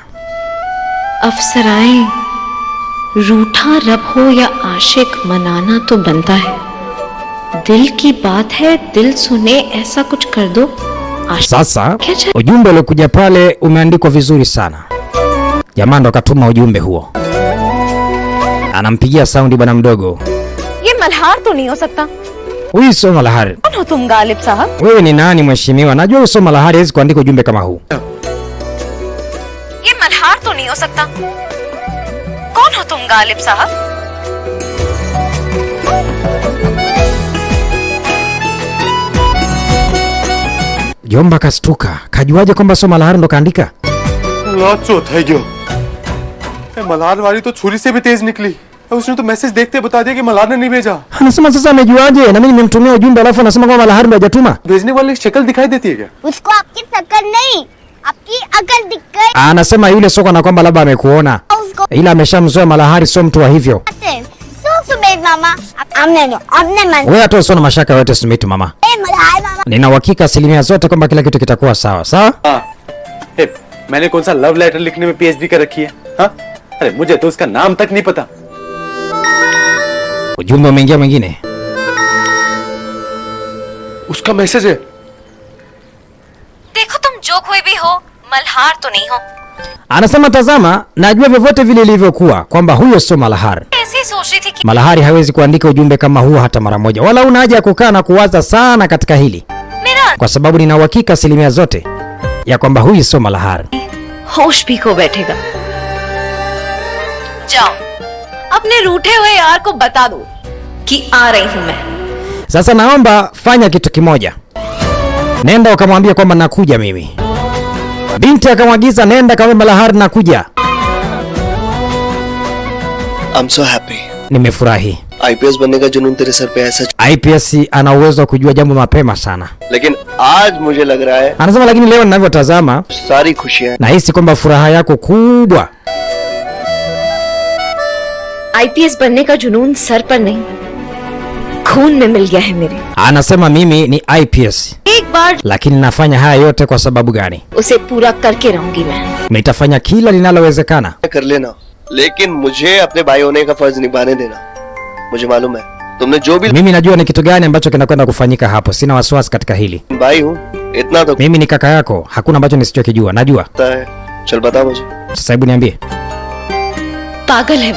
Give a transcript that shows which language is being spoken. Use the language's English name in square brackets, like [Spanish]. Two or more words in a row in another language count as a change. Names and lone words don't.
[Hindi] अफसराएं, रूठा रब हो या आशिक मनाना तो बनता है. दिल की बात है, दिल सुने ऐसा कुछ कर दो. [Swahili] Sasa ujumbe uliokuja pale umeandikwa vizuri sana. Jamaa ndo katuma ujumbe huo. Anampigia saundi bwana mdogo. [Hindi] ये मल्हार तो नहीं हो सकता. [Swahili] Huyu sio Malahari. [Hindi] कौन हो तुम गालिब साहब? [Swahili] Wewe ni nani mheshimiwa? Najua usio Malahari, hawezi kuandika ujumbe kama huu. [Hindi] ये मल्हार तो नहीं हो सकता. कौन हो तुम गालिब साहब? [Swahili] Jomba kastuka. Kajuaje kwamba sio Malahari ndo kaandika? [Hindi] लात चौथ है क्यों. मल्हार वाली तो छुरी से भी तेज निकली. उसने तो मैसेज देखते बता दिया कि मल्हार ने नहीं भेजा. [Swahili] Anasema sasa amejuaje? Na mimi nimemtumia ujumbe alafu anasema kwamba Malahari ndo hajatuma. [Hindi] भेजने वाले की शक्ल दिखाई देती है क्या. उसको आपकी शक्ल नहीं आपकी अकल दिख गई। [Swahili] Anasema yule soko na kwamba labda amekuona. [Hindi] उसको [Swahili] Ila ameshamzoea Malahari, sio mtu wa hivyo. [Hindi] सुमेध मामा अपने मन [Swahili] Wewe hata usio na mashaka yote Sumit mama. [Hindi] से मल्हार मामा [Swahili] Nina uhakika asilimia zote kwamba kila kitu kitakuwa sawa. Sawa? [Hindi] हाँ. मैंने कौन सा [English] love letter [Hindi] लिखने में PhD कर रखी है. हाँ. अरे मुझे तो उसका नाम तक नहीं पता। [Swahili] Ujumbe umeingia mwingine. [Hindi] उसका मैसेज है। देखो तुम जो कोई भी हो, मल्हार तो नहीं हो। [Swahili] Anasema tazama, najua vyovyote vile ilivyokuwa kwamba huyo sio Malhar. [Hindi] ऐसे ही सोच रही थी कि [Swahili] Malhari hawezi kuandika ujumbe kama huo hata mara moja. Wala una haja ya kukaa na kuwaza sana katika hili. [Hindi] मेरा [Swahili] Kwa sababu nina uhakika asilimia zote ya kwamba huyu sio Malhar. [Hindi] होश भी खो बैठेगा। जाओ, अपने रूठे हुए यार को बता दो कि आ रही हूं मैं। [Swahili] Sasa naomba fanya kitu kimoja. Nenda ukamwambia kwamba nakuja mimi. Binti akamwagiza nenda kama Malhar nakuja. [English] I'm so happy. [Swahili] Nimefurahi. [Hindi] IPS बनने का जुनून तेरे सर पे ऐसा, [Swahili] IPS ana uwezo wa kujua jambo mapema sana. [Hindi] लेकिन आज मुझे लग रहा है [Swahili] Anasema lakini leo ninavyotazama [Hindi] सारी खुशियां [Swahili] nahisi kwamba furaha yako kubwa [Hindi] आईपीएस बनने का जुनून सर पर नहीं, खून में मिल गया है मेरे। [Swahili] anasema mimi ni IPS. [Hindi] एक बार [Swahili] Lakini nafanya haya yote kwa sababu gani? [Hindi] उसे पूरा करके रहूंगी मैं। [Swahili] Nitafanya kila linalowezekana. [Hindi] कर लेना, लेकिन मुझे अपने भाई होने का फर्ज निभाने देना। मुझे मालूम है तुमने जो भी [Swahili] Mimi najua ni kitu gani ambacho kinakwenda kufanyika hapo. Sina wasiwasi katika hili. [Hindi] भाई हूँ, इतना तो [Swahili] Mimi ni kaka yako, hakuna ambacho nisichokijua. Najua. [Hindi] पता है। चल बता मुझे। [Swahili] Sasa hebu niambie. [Hindi] पागल है वो